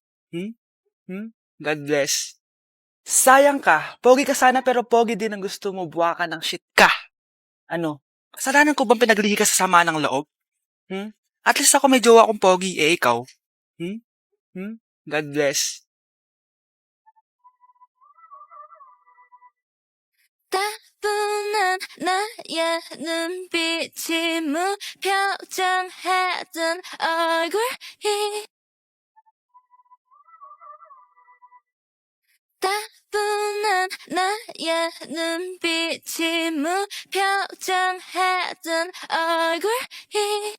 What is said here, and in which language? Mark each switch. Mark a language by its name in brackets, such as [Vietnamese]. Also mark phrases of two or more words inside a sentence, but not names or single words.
[English] God bless. [Filipino] Sayang ka. Pogi ka sana pero pogi din ang gusto mo, buwakan ng shit ka. Ano? Kasalanan ko bang pinaglihi ka sa sama ng loob? [English] At least [Filipino] ako may jowa akong pogi, ikaw? [English] God bless. [Korean] 따분한 나의 눈빛이 무표정했던 얼굴이 따분한 나의 눈빛이 무표정했던 얼굴이